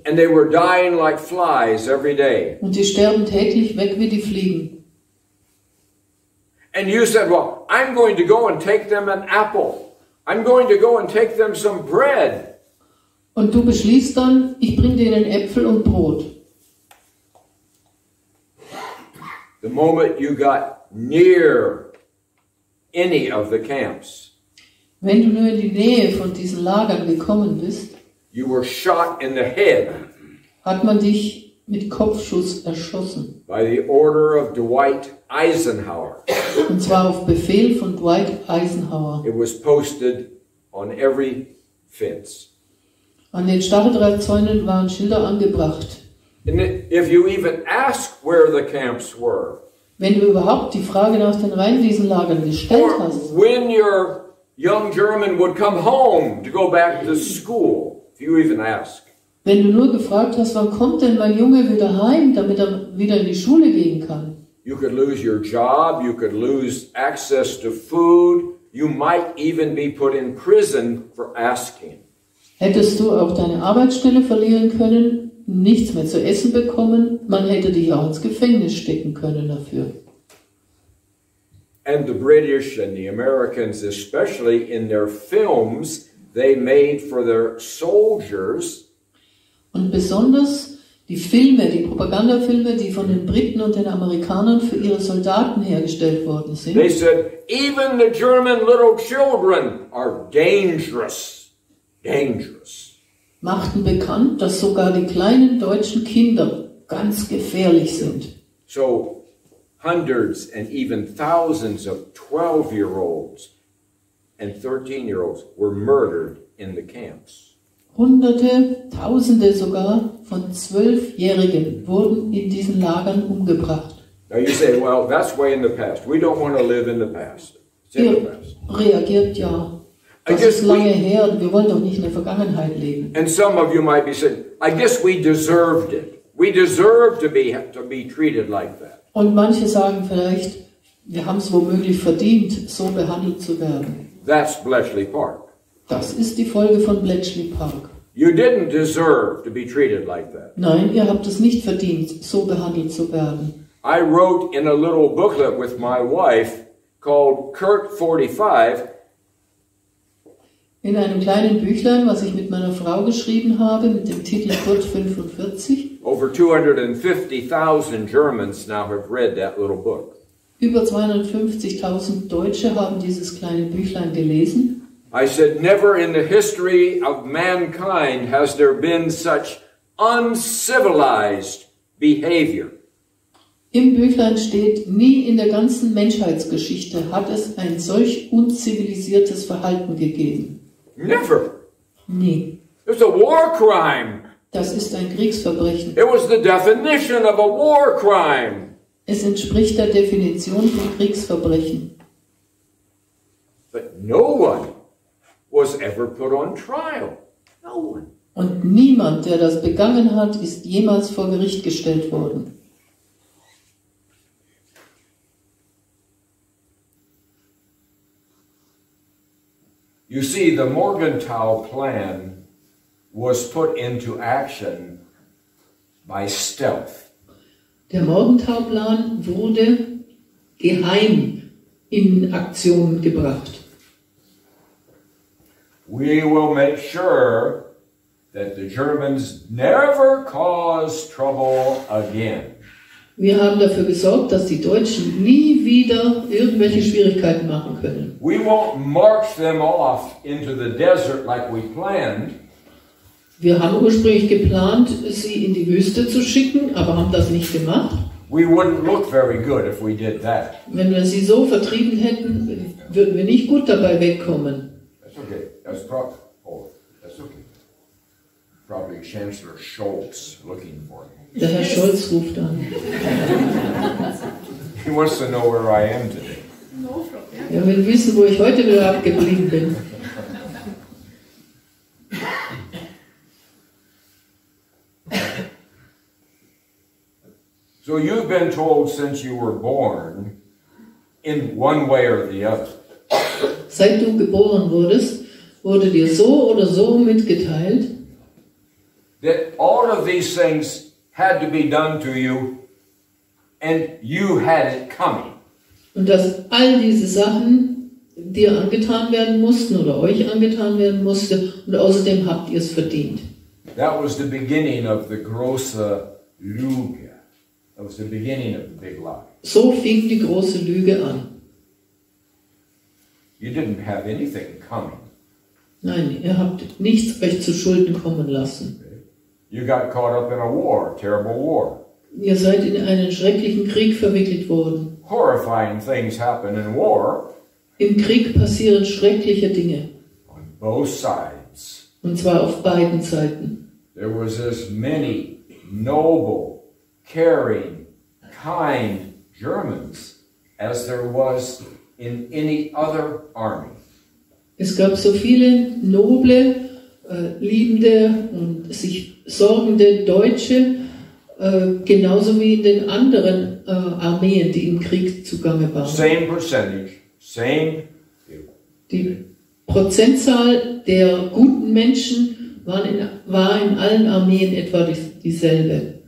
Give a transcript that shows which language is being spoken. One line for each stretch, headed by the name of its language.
English: And they were dying like flies every day.
German: Und sie sterben täglich weg wie die Fliegen.
English: And you said, well, I'm going to go and take them an apple. I'm going to go and take them some bread.
German: Und du beschließt dann, ich bringe denen Äpfel und Brot.
English: The moment you got near any of the camps,
German: wenn du nur in die Nähe von diesen Lagern gekommen bist,
English: you were shot in the head.
German: Hat man dich mit Kopfschuss erschossen.
English: By the order of Dwight Eisenhower.
German: Und zwar auf Befehl von Dwight Eisenhower.
English: It was posted on every fence.
German: An den Stacheldrahtzäunen waren Schilder angebracht.
English: And if you even ask where the camps were,
German: wenn du überhaupt die Frage nach den Rheinwiesenlagern gestellt hast,
English: when your young German would come home to go back to school, if you even ask.
German: Wenn du nur gefragt hast, wann kommt denn mein Junge wieder heim, damit er wieder in die Schule gehen kann?
English: You could lose your job, you could lose access to food, you might even be put in prison for asking.
German: Hättest du auch deine Arbeitsstelle verlieren können, nichts mehr zu essen bekommen, man hätte dich auch ins Gefängnis stecken können dafür.
English: And the British and the Americans, especially in their films, they made for their soldiers.
German: Und besonders die Filme, die Propagandafilme, die von den Briten und den Amerikanern für ihre Soldaten hergestellt worden sind.
English: They said, even the German little children are dangerous, dangerous.
German: Machten bekannt, dass sogar die kleinen deutschen Kinder ganz gefährlich sind.
English: So hundreds and even thousands of 12-year-olds and 13-year-olds were murdered in the camps.
German: Hunderte, Tausende sogar von 12-Jährigen wurden in diesen Lagern umgebracht.
English: Now you say, well, that's way in the past. We don't want to live in the past. It's in the past.
German: Reagiert ja. Das ist lange her und wir wollen doch nicht in der Vergangenheit leben.
English: And some of you might be saying, I guess we deserved it. We deserve to be treated like that.
German: Und manche sagen vielleicht, wir haben es womöglich verdient, so behandelt zu werden.
English: That's Bletchley Park.
German: Das ist die Folge von Bletchley Park.
English: You didn't deserve to be treated like that.
German: Nein, ihr habt es nicht verdient, so behandelt zu werden.
English: I wrote in a little booklet with my wife called Kurt 45.
German: In einem kleinen Büchlein, was ich mit meiner Frau geschrieben habe, mit dem Titel Kurt 45.
English: Over 250,000 Germans now have read that little book.
German: Über 250.000 Deutsche haben dieses kleine Büchlein gelesen.
English: I said, never in the history of mankind has there been such uncivilized behavior.
German: Im Büchlein steht, nie in der ganzen Menschheitsgeschichte hat es ein solch unzivilisiertes Verhalten gegeben.
English: Never.
German: Nie.
English: It's a war crime.
German: Das ist ein Kriegsverbrechen.
English: It was the definition of a war crime.
German: Es entspricht der Definition von Kriegsverbrechen.
English: But no one was ever put on trial. No one.
German: Und niemand, der das begangen hat, ist jemals vor Gericht gestellt worden.
English: You see, the Morgenthau plan was put into action by stealth.
German: Der Morgenthau-Plan wurde geheim in Aktion gebracht.
English: We will make sure that the Germans never cause trouble again.
German: Wir haben dafür gesorgt, dass die Deutschen nie wieder irgendwelche Schwierigkeiten machen können.
English: We won't march them off into the desert like we planned.
German: Wir haben ursprünglich geplant, sie in die Wüste zu schicken, aber haben das nicht gemacht.
English: We wouldn't look very good if we did that.
German: Wenn wir sie so vertrieben hätten, würden wir nicht gut dabei wegkommen.
English: That's okay. That's okay. Probably Chancellor Scholz looking for me.
German: Der Herr Scholz ruft an.
English: He wants to know where I am today.
German: Er will wissen, wo ich heute wieder abgeblieben bin.
English: So you've been told since you were born, in one way or the other.
German: Seit du geboren wurdest, wurde dir so oder so mitgeteilt,
English: that all of these things had to be done to you, and you had it coming.
German: und dass all diese Sachen dir angetan werden mussten oder euch angetan werden musste und außerdem habt ihr es verdient.
English: That was the beginning of the
German: große Lüge.
English: That was the beginning of the big lie.
German: So fing die große Lüge an.
English: You didn't have anything coming.
German: Nein, ihr habt nichts euch zu Schulden kommen lassen.
English: You got caught up in a war, terrible war.
German: Ihr seid in einen schrecklichen Krieg verwickelt worden.
English: Horrifying things happen in war.
German: Im Krieg passieren schreckliche Dinge.
English: On both sides.
German: Und zwar auf beiden Seiten.
English: There was as many noble, caring, kind Germans as there was in any other army.
German: Es gab so viele noble, liebende und sich sorgende Deutsche, genauso wie in den anderen Armeen, die im Krieg zugange waren.
English: Same percentage, same.
German: Die Prozentzahl der guten Menschen war in allen Armeen etwa dieselbe.